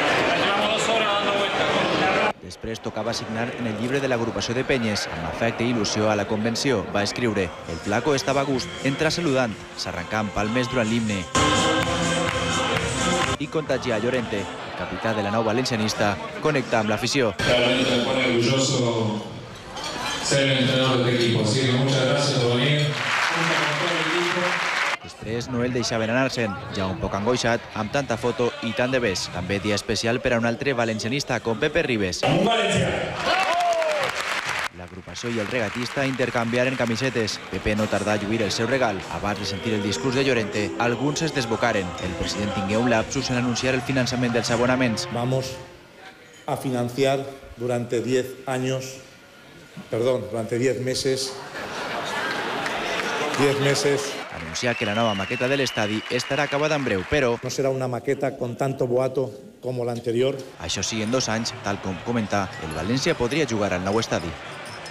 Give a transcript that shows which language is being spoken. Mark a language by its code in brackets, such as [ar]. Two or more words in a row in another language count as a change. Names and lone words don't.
[ca] Després tocava signar en el llibre de l'agrupació de penyes. Amb afecte i il·lusió a la convenció va escriure: el flaco estava a gust, entra saludant, s'arrencà amb palmes durant l'himne i contagiar Llorente, el capità de la nou valencianista, connecta amb l'afició. [es] Realmente me pone orgulloso ser el entrenador de este equipo, así que muchas gracias por venir. [ca] Després no el deixaven anar-se'n, ja un poc angoixat, amb tanta foto i tant de bes. També dia especial per a un altre valencianista, com Pepe Ribes. L'agrupació i el regatista intercanviaren camisetes. Pepe no tardà a lluir el seu regal. Abans de sentir el discurs de Llorente, alguns es desbocaren. El president tingué un lapsus en anunciar el finançament dels abonaments. [es] Vamos a financiar durante 10 meses, [ca] Anunciar que la nova maqueta de l'estadi estarà acabada en breu, però [es] no será una maqueta con tanto boato como la anterior. [ca] això sí, en 2 anys, tal com comenta, el València podria jugar al nou estadi.